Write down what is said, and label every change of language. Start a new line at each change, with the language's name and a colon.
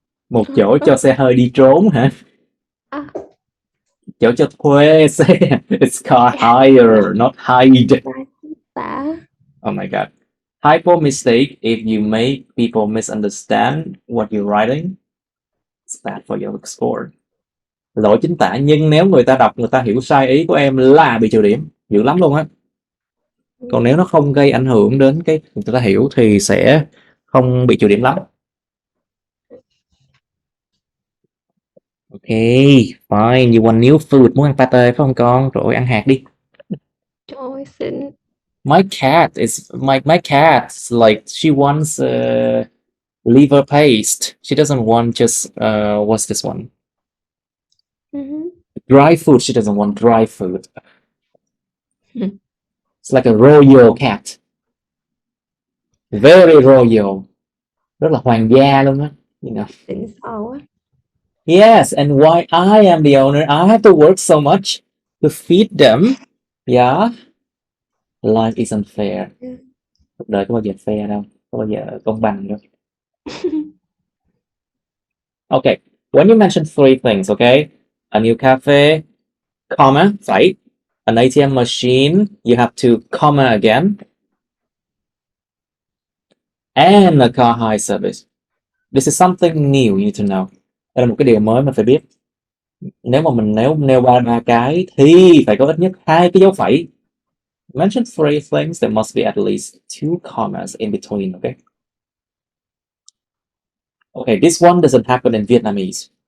Vietnamese: Một chỗ cho xe hơi đi trốn hả? Chỗ cho thuê xe.
English: It's called hire, not hide. Oh my god. Typo mistake, if you make people misunderstand what you're writing, it's bad for your score.
Vietnamese: Lỗi chính tả, nhưng nếu người ta đọc, người ta hiểu sai ý của em là bị trừ điểm. Dữ lắm luôn á. Còn nếu nó không gây ảnh hưởng đến cái người ta hiểu thì sẽ không bị trừ điểm lắm.
English: Okay, fine. You want new food,
Vietnamese: muốn ăn pate phải không con? Rồi ăn hạt đi. Trời ơi, xịn.
English: My cat is my cat's like she wants liver paste. She doesn't want just what's this one? Dry food. She doesn't want dry food. It's like a royal cat. Very royal.
Vietnamese: Rất là hoàng gia luôn á.
English: You know.
Vietnamese: Xịn sò quá.
English: Yes, and why I am the owner, I have to work so much to feed them. Yeah. Life isn't fair.
Vietnamese: Cuộc đời có bao giờ fair đâu, có bao giờ công bằng đâu.
English: Okay, when you mention three things, okay? A new cafe, comma, right? An ATM machine, you have to comma again. And a car hire service. This is something new you need to know.
Vietnamese: Đây là một cái điều mới mà phải biết. Nếu mà mình nêu ba cái thì phải có ít nhất 2 cái dấu phẩy.
English: Mention three things, there must be at least 2 commas in between, okay? Okay, this one doesn't happen in Vietnamese.